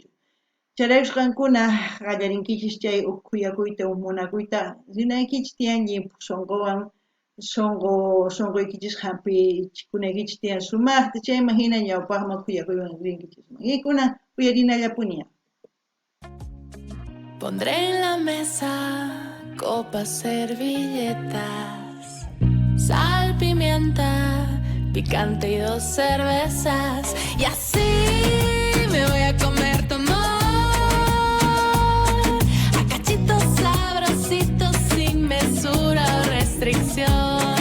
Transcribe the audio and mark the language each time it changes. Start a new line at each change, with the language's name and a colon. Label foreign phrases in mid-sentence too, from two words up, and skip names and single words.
Quechua: Charaysqankuna qallarinkichis chay khuyakuyta munakuyta rinaykichis tiyan llimphu sunquwan sunquykichis hampichikunaykichis tiyan sumaqta chayman hina ñawpaqman khuyakuywan rinkichisman. Ykuna uyarinallapuni.
Spanish: Pondré en la mesa copas, servilletas, sal, pimienta, picante y 2 cervezas. Y así me voy a comer tu amor, a cachitos sabrositos sin mesura o restricción.